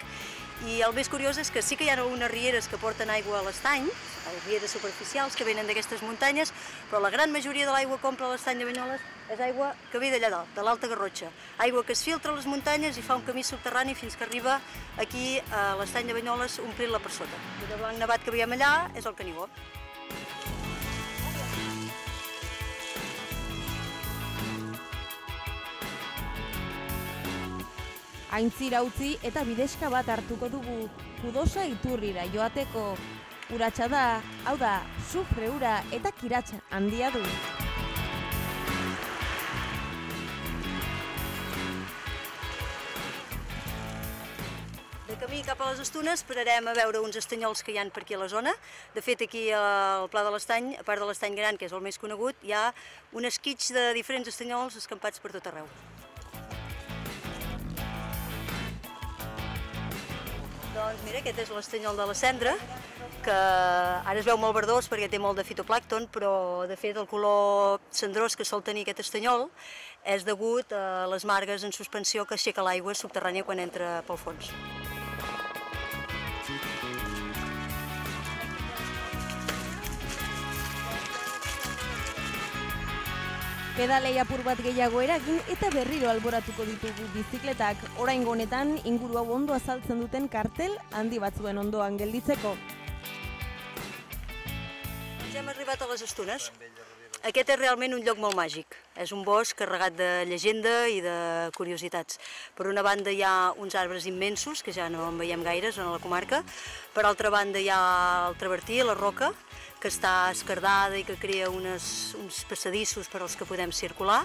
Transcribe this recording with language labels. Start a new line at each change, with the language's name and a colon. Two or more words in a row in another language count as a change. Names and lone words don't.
Catalan: I el més curiós és que sí que hi ha algunes rieres que porten aigua a l'estany, rieres superficials que venen d'aquestes muntanyes, però la gran majoria de l'aigua que omple l'estany de Banyoles és aigua que ve d'allà dalt, de l'Alta Garrotxa. Aigua que es filtra a les muntanyes i fa un camí subterrani fins que arriba aquí a l'estany de Banyoles omplint-la per sota. El blanc nevat que veiem allà és el Canigó.
Basque: Aintzira utzi eta bidexka bat hartuko dugu, Kudosa iturrira joateko. Uratsa da, hau da, sufre ura eta kiratsa handia du.
Catalan: De camí cap a les Estunes pararem a veure uns estanyols que hi ha per aquí a la zona. De fet, aquí al Pla de l'Estany, a part de l'Estany Gran, que és el més conegut, hi ha un esquitx de diferents estanyols escampats per tot arreu. Doncs mira, aquest és l'estanyol de la Cendra, que ara es veu molt verdós perquè té molt de fitoplàncton, però de fet el color cendrós que sol tenir aquest estanyol és degut a les margues en suspensió que aixeca l'aigua subterrània quan entra pel fons.
Basque: Pedalei apur bat gehiago eragin eta berriro alboratuko ditugu bizikletak, oraingo honetan inguru hau ondo azaltzen duten kartel handi batzuen ondoan gelditzeko.
Catalan: Ja hem arribat a les Estunes. Aquest és realment un lloc molt màgic. És un bosc carregat de llegenda i de curiositats. Per una banda hi ha uns arbres immensos, que ja no en veiem gaires en la comarca. Per altra banda hi ha el travertí, la roca, que està esquerdada i que crea uns passadissos per als que podem circular.